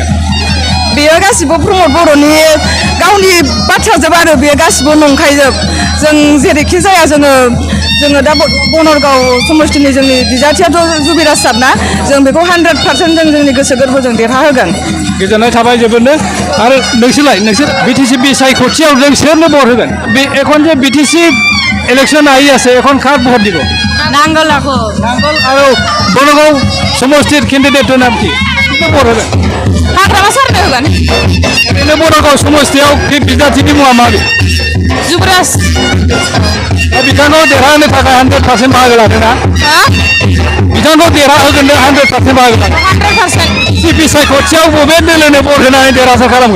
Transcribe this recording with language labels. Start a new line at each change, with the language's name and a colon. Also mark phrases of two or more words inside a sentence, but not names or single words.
Bodo: बेयो गासिबो प्रमद बर'नि गावनि बाथ्राजोब आरो बेयो गासिबो नंखायजोब जों जेरैखि जाया जोङो दा बनरगाव समस्तिनि जोंनि बिजाथियाथ' जुबिराज सार ना जों बेखौ 100% जों जोंनि गोसो गोरबोजों देरहाहोगोन गोजोननाय थाबाय जोबोरनो आरो नोंसोर बिटिसि बिसायख'थियाव जों सोरनो भट होगोन बे
Assamese: এখন যে বিটিসি ইলেকশন আহি আছে এখন কাক ভোট দিব
Bodo: नांगोल
Assamese: আৰু বনগাঁও সমষ্টিৰ কেণ্ডিডেটৰ নাম কি ভোট होगोन
Bodo: हाग्रामा सारनो होगोन ओरैनो बनगाव समस्तियाव बिजाथिनि मुङा मा जुबिराज बिथांखौ देरहाहोनो थाखाय 100% बाहागो लादोंना बिथांखौ देरहाहोगोन 100% बाहागो लादों 100% बिसायख'थियाव बबे दोलोनो भट होनानै देरहासार खालामगोन